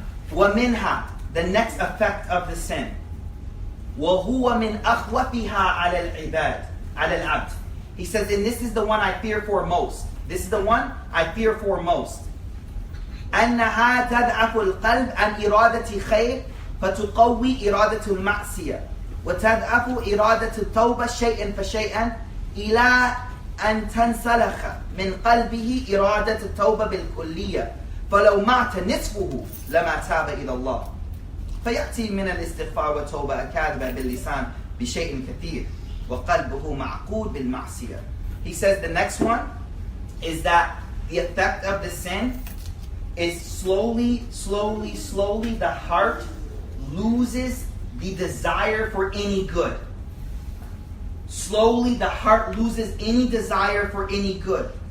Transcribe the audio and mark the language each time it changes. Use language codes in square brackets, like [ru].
[en] وَمِنْهَا, the next effect of the sin. [ar] وَهُوَ مِنْ أَخْوَفِهَا عَلَى الْعِبَادِ عَلَى الْعَبْدِ. [en] He says, and this is the one I fear for most. This is the one I fear for most. [ar] أنها تدعف القلب عن إرادة خير فتقوي إرادة المعصية وتدعف إرادة التوبة شيئا فشيئا إلى أن تنسلخ من قلبه إرادة التوبة بالكلية فلو مات نصفه لما تاب إلى الله فيأتي من الاستغفار والتوبة الكاذبة باللسان بشيء كثير وقلبه معقود بالمعصية. [en] He says the next one is that the effect of the sin is slowly the heart loses the desire for any good. Slowly the heart loses any desire for any good.